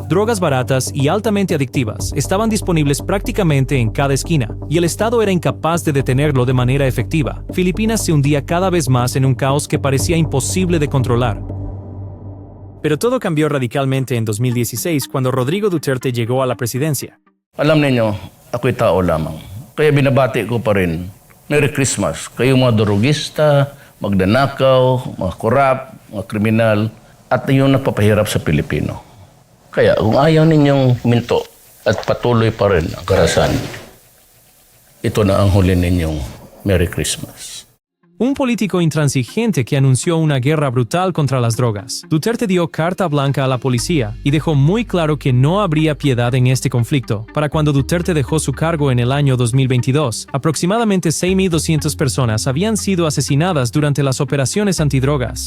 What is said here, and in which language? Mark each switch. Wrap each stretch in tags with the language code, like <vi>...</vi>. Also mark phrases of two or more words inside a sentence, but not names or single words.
<es>Drogas baratas y altamente adictivas estaban disponibles prácticamente en cada esquina, y el Estado era incapaz de detenerlo de manera efectiva. Filipinas se hundía cada vez más en un caos que parecía imposible de controlar. Pero todo cambió radicalmente en 2016 cuando Rodrigo Duterte llegó a la presidencia.</es> <tl>Alam ninyo, ako'y tao lamang. Kaya binabati ko pa rin.</tl> <en>Merry Christmas.</en> <tl>Kayong mga drogista, magdanakaw, mga korap, mga kriminal, at yung nagpapahirap sa Pilipino. Kaya kung ayaw ninyong minto at patuloy pa rin ang karahasan, ito na ang huli ninyong</tl> <en>Merry Christmas.</en> <es>Un político intransigente que anunció una guerra brutal contra las drogas. Duterte dio carta blanca a la policía y dejó muy claro que no habría piedad en este conflicto. Para cuando Duterte dejó su cargo en el año 2022, aproximadamente 6.200 personas habían sido asesinadas durante las operaciones antidrogas.</es>